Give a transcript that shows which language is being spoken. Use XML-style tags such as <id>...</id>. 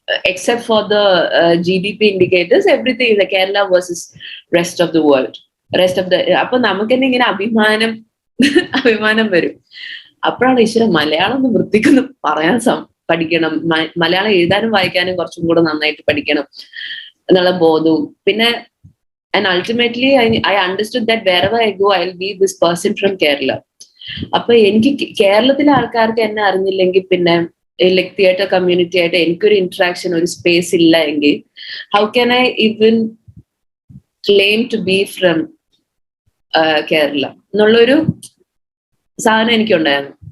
<en>Except for the GDP indicators, everything is like Kerala versus rest of the world, rest of the.</en> <ml>അപ്പൊ നമുക്ക് തന്നെ ഇങ്ങനെ അഭിമാനം വരും. അപ്പോഴാണ് ഈശ്വര മലയാളം ഒന്ന് വൃത്തിക്കൊന്ന് പറയാൻ പഠിക്കണം, മലയാളം എഴുതാനും വായിക്കാനും കുറച്ചും കൂടെ നന്നായിട്ട് പഠിക്കണം എന്നുള്ള ബോധവും.</ml> <en>പിന്നെ and ultimately I understood that wherever I go I'll be this person from Kerala.</en> <ml>അപ്പൊ എനിക്ക് കേരളത്തിലെ ആൾക്കാർക്ക് എന്നെ അറിഞ്ഞില്ലെങ്കിൽ പിന്നെ ലൈക് തിയേറ്റർ കമ്മ്യൂണിറ്റി ആയിട്ട് എനിക്കൊരു ഇന്ററാക്ഷൻ, ഒരു സ്പേസ് ഇല്ല എങ്കിൽ</ml> <en>how can I even claim to be from Kerala</en> <ml>എന്നുള്ളൊരു സാധനം എനിക്കുണ്ടായിരുന്നു.</ml>